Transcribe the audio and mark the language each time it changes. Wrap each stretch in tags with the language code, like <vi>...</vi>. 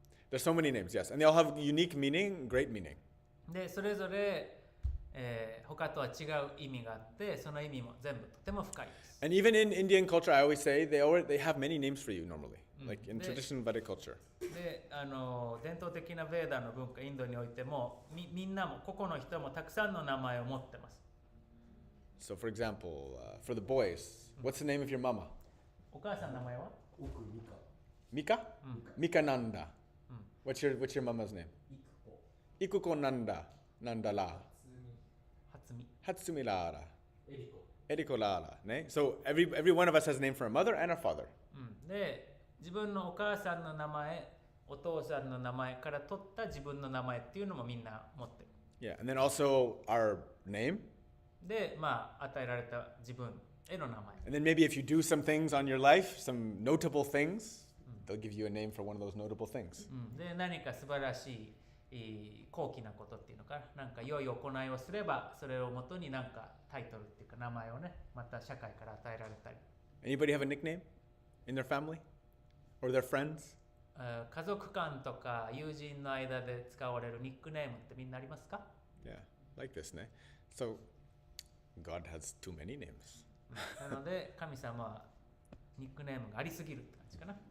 <en>There's so many names, yes. And they all have unique meaning, great meaning.</en> <ja>で、それぞれ、他とは違う意味があって、その意味も全部とても深いです。</ja> <en>And even in Indian culture, I always say they have many names for you normally, like in They- traditional Vedic culture.</en> <ja>で、伝統的なベーダの文化、インドにおいても、みんなも、個々の人もたくさんの名前を持ってます。</ja> <en>So, for example, for the boys, what's the name of your mama?</en> <ja>お母さんの名前は奥美香</ja> <en>Mika? Mikananda. What's your mama's name?</en> <ja>育子</ja> <en>Ikuko Nanda. Nandala.</en> <ja>初見。</ja> <en>Hatsumi Lara.</en> <ja>エリコ</ja> <en>Eriko Lara. Ne? So every one of us has a name for a mother and a father.</en> <ja>で、自分のお母さんの名前、お父さんの名前から取った自分の名前っていうのもみんな持ってる。</ja> <en>Yeah, and then also our name.</en> <ja>で、まあ、与えられた自分への名前。</ja> <en>And then maybe if you do some things on your life, some notable things, they'll give you a name for one of those notable things.</en> <ja>で、何か素晴らしい高貴なことっていうのかな、なんか良い行いをすれば、それをもとになんかタイトルっていうか名前をね、また社会から与えられたり。</ja> <en>Anybody have a nickname in their family or their friends?</en> <ja>家族間とか友人の間で使われるニックネームってみんなありますか？</ja> <en>Yeah, like this, ne? So God has too many names.</en> <ja>なので神様はニックネームがありすぎるって感じかな。</ja>